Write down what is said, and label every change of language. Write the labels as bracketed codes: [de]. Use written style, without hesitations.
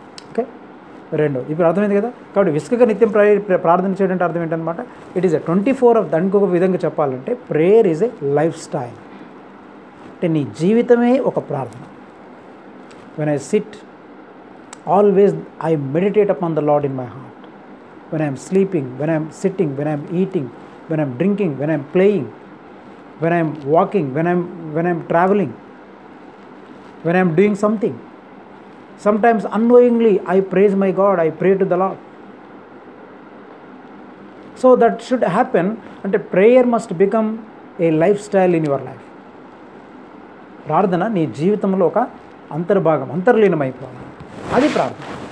[te] Okay, రెండో ఇప్పుడు అర్థమైంది కదా. కాబట్టి విసుకగా నిత్యం ప్రార్థన చేయడం అర్థం ఏంటనమాట, [en] It is a 24 of. [te] దానికి ఒక విధంగా చెప్పాలంటే [en] Prayer is a lifestyle. [te] అంటే నీ జీవితమే ఒక ప్రార్థన. [en] When I sit always I meditate upon the Lord in my heart. When I'm sleeping, when I'm sitting, when I'm eating, when I'm drinking, when I'm playing, when I'm walking, when I'm traveling, when I'm doing something. Sometimes unknowingly I praise my God, I pray to the Lord. So that should happen, and prayer must become a lifestyle in your life. [te] ప్రార్థన నీ జీవితంలో ఒక అంతర్భాగం, అంతర్లీనమైపోవాలి, అది ప్రార్థన.